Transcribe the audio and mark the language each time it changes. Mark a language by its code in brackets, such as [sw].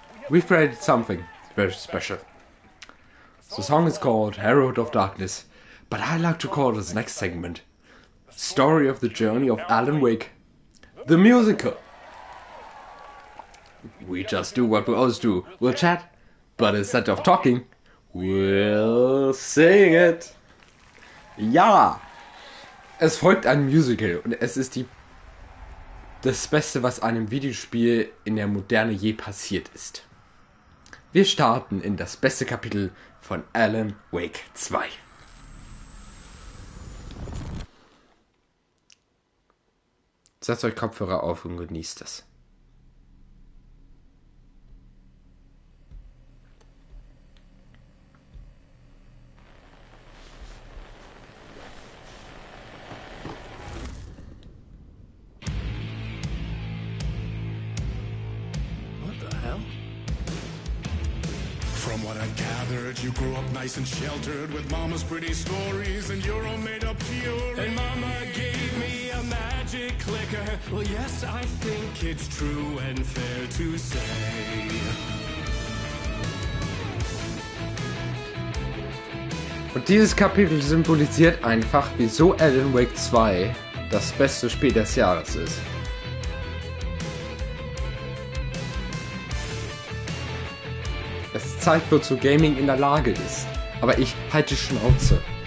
[en] We've created something very special. The song is called Herald of Darkness, but I like to call this next segment Story of the Journey of Alan Wake, the musical. We just do what we always do. We'll chat, but instead of talking, we'll sing it. [de] Ja, es folgt ein Musical und es ist das Beste, was einem Videospiel in der Moderne je passiert ist. Wir starten in das beste Kapitel von Alan Wake 2. Setzt euch Kopfhörer auf und genießt es. [en] From what I've gathered, you grew up nice and sheltered with mama's pretty stories and your own made-up fury. And mama gave me a magic clicker. Well, yes, I think it's true and fair to say. [de] Und dieses Kapitel symbolisiert einfach, wieso Alan Wake 2 das beste Spiel des Jahres ist. Es zeigt, wozu Gaming in der Lage ist. Aber ich halte Schnauze.